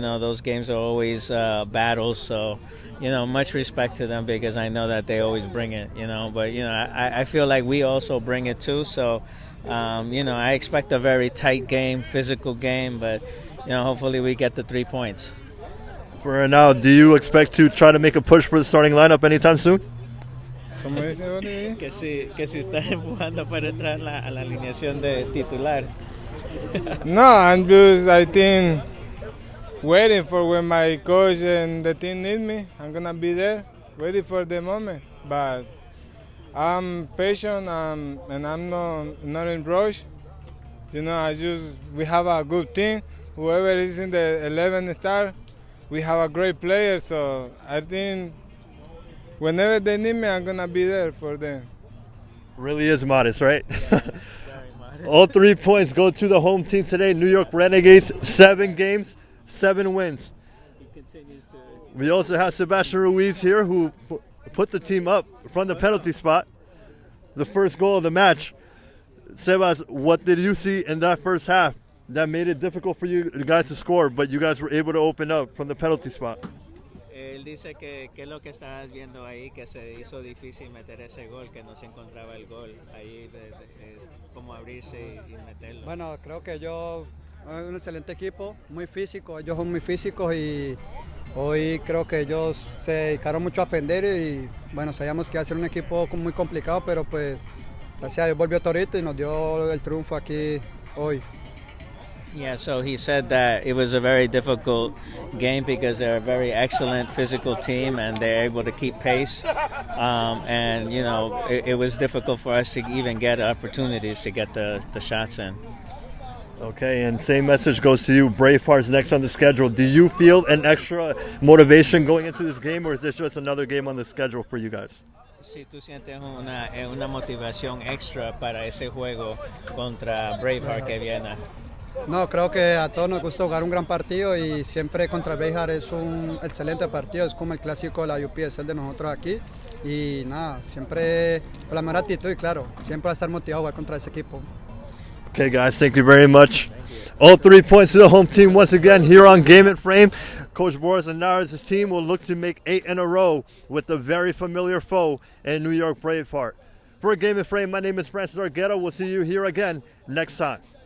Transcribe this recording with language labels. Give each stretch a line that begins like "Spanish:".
English: Those games are always battles. So, much respect to them because I know that they always bring it, But, I feel like we also bring it too. So, I expect a very tight game, physical game, but, hopefully we get the 3 points. For now, do you expect to try to make a push for the starting lineup anytime soon?
Spanish: Que si está empujando para entrar a la alineación de titular.
English: No, I'm just, I think, waiting for when my coach and the team need me. I'm going to be there, waiting for the moment. But I'm patient and I'm not in rush. We have a good team. Whoever is in the 11 star, we have a great player. So I think whenever they need me, I'm going to be there for them. Really is modest, right? All 3 points go to the home team today, New York Renegades. 7 games, 7 wins. We also have Sebastian Ruiz here who put the team up from the penalty spot. The first goal of the match. Sebas, what did you see in that first half that made it difficult for you guys to score, but you guys were able to open up from the penalty spot?
Spanish: Él dice que es lo que estabas viendo ahí, que se hizo difícil meter ese gol, que no se encontraba el gol ahí, como abrirse y meterlo. Bueno, creo que ellos son un excelente equipo, muy físico, ellos son muy físicos y hoy creo que ellos se dedicaron mucho a defender y bueno, sabíamos que iba a ser un equipo muy complicado, pero pues gracias a Dios volvió Torito y nos dio el triunfo aquí hoy.
English: Yeah, so he said that it was a very difficult game because they're a very excellent physical team and they're able to keep pace. And, it was difficult for us to even get opportunities to get the shots in. Okay, and same message goes to you. Bravehearts next on the schedule. Do you feel an extra motivation going into this game, or is this just another game on the schedule for you guys?
Spanish: Si tú sientes una motivación extra para ese juego contra Braveheart que viene. No, creo que a todos nos gusta jugar un gran partido y siempre contra Braveheart es un excelente partido, es como el clásico de la UPSL de nosotros aquí y nada, siempre con la mejor actitud y claro, siempre va a estar motivado a jugar contra ese equipo.
English: Okay guys, thank you very much. All 3 points to the home team once again here on Game and Frame. Coach Boris Linares' team will look to make 8 in a row with a very familiar foe in New York Braveheart. For Game and Frame, my name is Francis Argueta. We'll see you here again next time.